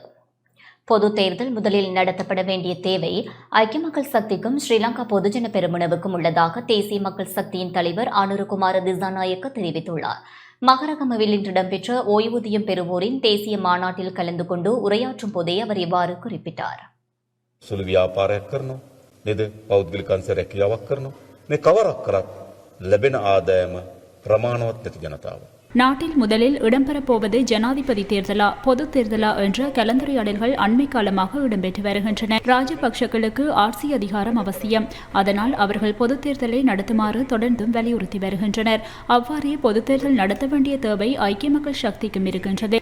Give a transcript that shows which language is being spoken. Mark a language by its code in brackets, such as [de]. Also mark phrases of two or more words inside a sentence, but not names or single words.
[ta] பொது தேர்தல் முதலில் நடத்தப்பட வேண்டிய தேவை ஐக்கிய மக்கள் சக்திக்கும் ஸ்ரீலங்கா பொதுஜன பெரமுனவுக்கும் உள்ளதாக தேசிய மக்கள் சக்தியின் தலைவர் அனுரகுமார திசாநாயக்க தெரிவித்துள்ளார். மகரகமவில் இன்று இடம்பெற்ற ஓய்வூதியம் பெறுவோரின் தேசிய மாநாட்டில் கலந்து கொண்டு உரையாற்றும் போதே அவர் இவ்வாறு குறிப்பிட்டார். [si] සුළු ව්‍යාපාරයක් කරනවා නේද පෞද්ගලික අංශ රැකියාවක් කරනවා මේ කවරක් කරත් ලැබෙන ආදායම ප්‍රමාණවත් නැති ජනතාව [ta] நாட்டில் முதலில் இடம்பெறப்போவது ஜனாதிபதி தேர்தலா பொது தேர்தலா என்ற கலந்துரையாடல்கள் அண்மை காலமாக இடம்பெற்று வருகின்றன. ராஜபக்சக்களுக்கு ஆட்சி அதிகாரம் அவசியம். அதனால் அவர்கள் பொது தேர்தலை நடத்துமாறு தொடர்ந்தும் வலியுறுத்தி வருகின்றனர். அவ்வாறே பொது தேர்தல் நடத்த வேண்டிய தேவை ஐக்கிய மக்கள் சக்திக்கும் இருக்கின்றது.